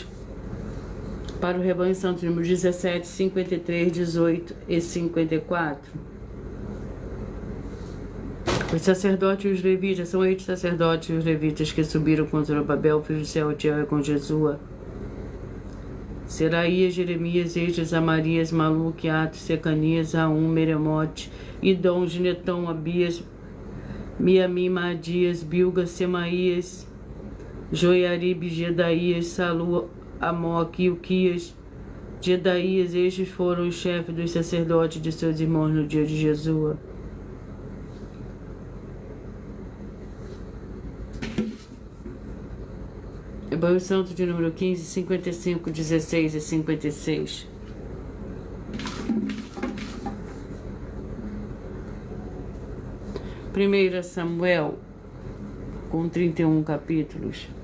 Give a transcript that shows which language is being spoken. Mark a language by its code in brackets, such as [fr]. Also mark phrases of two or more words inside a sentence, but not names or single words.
[pt] Para o rebanho santo, número 17, 53, 18 e 54. Os sacerdotes e os levitas, são estes sacerdotes e os levitas que subiram com Zorobabel, filho de Sealtiel, e com Jesua, Seraías, Jeremias, Esdras, Amarias, Maluque, Atos, Secanias, Aum, Meremote, Idom, Gineton, Abias, Miamim, Adias, Bilga, Semaías, Joiarib, Gedaías, Salu, Amoque, Ilquias, Gedaías. Estes foram os chefes dos sacerdotes de seus irmãos no dia de Jesua. Rebanho santo de número 15, 55, 16 e 56. Primeira Samuel, com 31 capítulos.